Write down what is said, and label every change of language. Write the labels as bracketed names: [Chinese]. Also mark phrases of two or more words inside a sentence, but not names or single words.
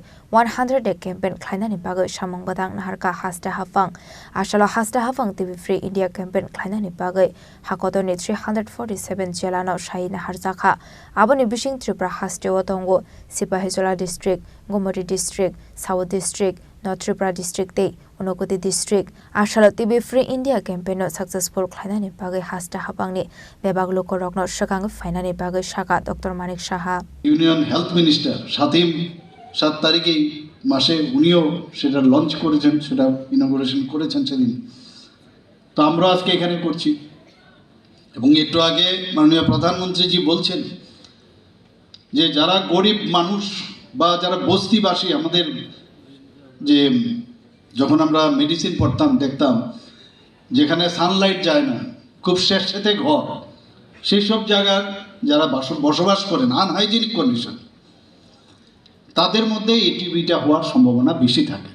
[Kok Borok] 100 Day Campaign Klainani Bagai Shamong Badang Naharka Hasta Hafang Ashalo Hasta Hafang TV Free India Campaign Klainani Bagai Hakodoni 347 Jelano Shai Nahar Jakha Aboni Bishing Tripura Haste Tongo Sipahijola District, Gomori District, South District, North Tripura District, Unogodi District, Ashalo TV Free India campaign successful Klainani Bagai Hasta Hapangni, Bebaglo Korokno Shakang Finani Bagai Shaka, Dr Manik Saha. [English] Union Health Minister [Bangla] Shatim 7 তারিখে মাসে উনিও সেটা লঞ্চ করেছেন সেটা ইনঅগুরেশন করেছেন সেদিন তো আমরা আজকে এখানে করছি। এবং একটু আগে মাননীয় প্রধানমন্ত্রীজি বলছেন যে যারা গরিব মানুষ বা যারা বস্তিবাসী, আমাদের যে যখন আমরা মেডিসিন পড়তাম দেখতাম যেখানে সানলাইট যায় না, খুব স্যাঁতস্যাঁতে ঘর, সেই সব জায়গার যারা বসবাস করেন [English] unhygienic condition, [Bangla] তাদের মধ্যে এই টিবিটা হওয়ার সম্ভাবনা বেশি থাকে।